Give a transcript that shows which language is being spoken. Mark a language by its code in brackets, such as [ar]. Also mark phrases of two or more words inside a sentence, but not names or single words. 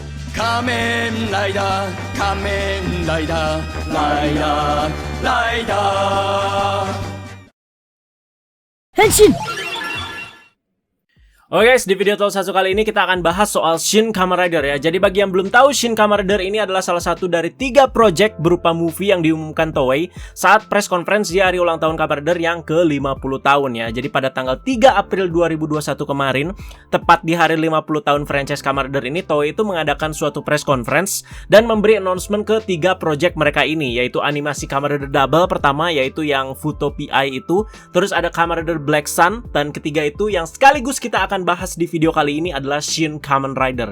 [ja] 仮面ライダー仮面ライダーライダーライダー変身。 [id] Oke guys, di video Tokusatsu kali ini kita akan bahas soal Shin Kamen Rider ya. Jadi bagi yang belum tahu, Shin Kamen Rider ini adalah salah satu dari 3 project berupa movie yang diumumkan Toei saat [en] press conference [id] di hari ulang tahun Kamen Rider yang ke-50 tahun ya. Jadi pada tanggal 3 April 2021 kemarin, tepat di hari 50 tahun franchise Kamen Rider ini, Toei itu mengadakan suatu [en] press conference [id] dan memberi announcement ke 3 project mereka ini, yaitu animasi Kamen Rider Double pertama, yaitu yang Futo PI itu, terus ada Kamen Rider Black Sun, dan ketiga itu yang sekaligus kita akan bahas di video kali ini adalah Shin Kamen Rider.